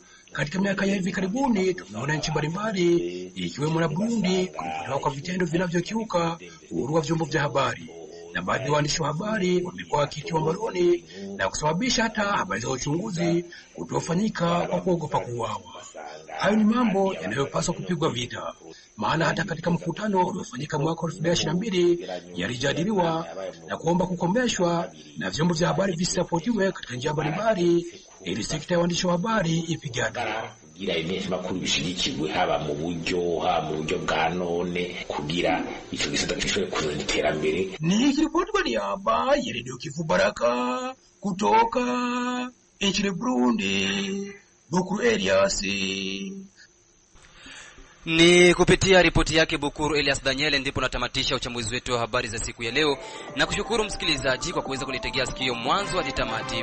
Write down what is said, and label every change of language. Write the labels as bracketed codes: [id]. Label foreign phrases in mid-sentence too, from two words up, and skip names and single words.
[sw] Katika miaka ya hivi karibuni tumeona nchi mbalimbali ikiwemo na Burundi kutoka kwa vitendo vinavyokiuka uhuru wa vyombo vya habari, na baadhi ya waandishi wa habari wamekuwa wakitiwa mbaroni na kusababisha hata habari za uchunguzi kutofanyika kwa kuogopa kuuawa. Hayo ni mambo yanayopaswa kupigwa vita, maana hata katika mkutano uliofanyika mwaka 2022 yalijadiliwa na kuomba kukomeshwa na vyombo vya habari visisapotiwe katika njia mbalimbali ili sekta ya waandishi wa habari ipigane. [rn] Kugira imesha makuru bishigikirwe haba mu buryo bwa none kugira ico gisata kishobore kuzana iterambere. [sw] Ni ripoti kwa niaba ya Radio Kivu Baraka kutoka nchini Burundi, Bukuru Elias. Ni kupitia ripoti yake Bukuru Elias Daniel ndipo natamatisha uchambuzi wetu wa habari za siku ya leo, na kushukuru msikilizaji kwa kuweza kunitegea sikio mwanzo hadi tamati.